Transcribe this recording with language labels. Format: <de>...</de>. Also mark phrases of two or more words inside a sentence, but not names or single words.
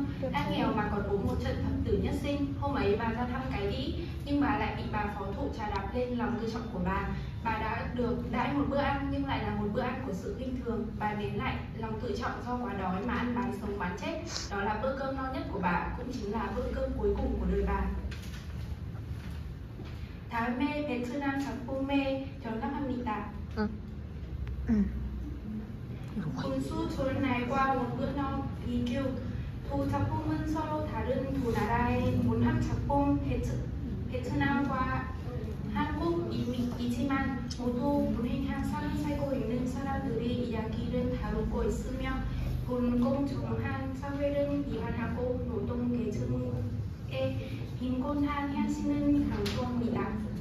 <vi>Đang nghèo mà còn uống một trận thập tử nhất sinh. Hôm ấy bà ra thăm cái đĩ, nhưng bà lại bị bà phó thụ trà đạp lên lòng tự trọng của bà. Bà đã được đãi một bữa ăn nhưng lại là một bữa ăn của sự khinh thường. Bà nén lại lòng tự trọng do quá đói mà ăn bán sống bán chết. Đó là bữa cơm no nhất của bà, cũng chính là bữa cơm cuối cùng của đời bà.</vi> <ko>다음에 베트남 작품의 전락합니다. 분수 좋은 날과 một bữa no 비교. 두 작품은 서로 다른 두 나라의 문학 작품 베트남과 한국이지만 모두 불행한 삶을 살고 있는 사람들의 이야기를 다루고 있으며 불공정한 사회를 비판하고 노동계층의 빈곤한 현실을 강조합니다.</ko>